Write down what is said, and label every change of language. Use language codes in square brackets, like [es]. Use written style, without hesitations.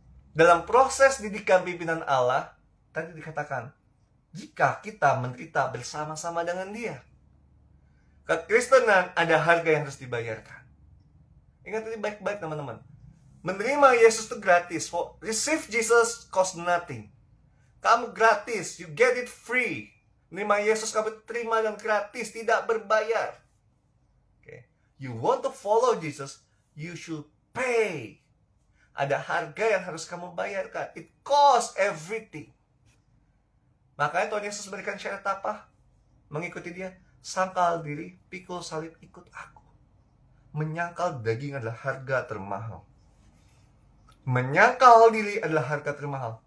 [id] Dalam proses didikan pimpinan Allah, tadi dikatakan, jika kita menderita bersama-sama dengan Dia. Kekristenan ada harga yang harus dibayarkan. Ingat ini baik-baik teman-teman. Menerima Yesus itu gratis. [en] Receive Jesus cost nothing. [id] Kamu gratis, [en] you get it free. [id] Menerima Yesus kamu terima dan gratis, tidak berbayar. [en] Okay. You want to follow Jesus, you should pay. [id] Ada harga yang harus kamu bayarkan. [en] It costs everything. [id] Makanya Tuhan Yesus berikan syarat apa? Mengikuti Dia. Sangkal diri, pikul salib, ikut aku. Menyangkal daging adalah harga termahal. Menyangkal diri adalah harga termahal.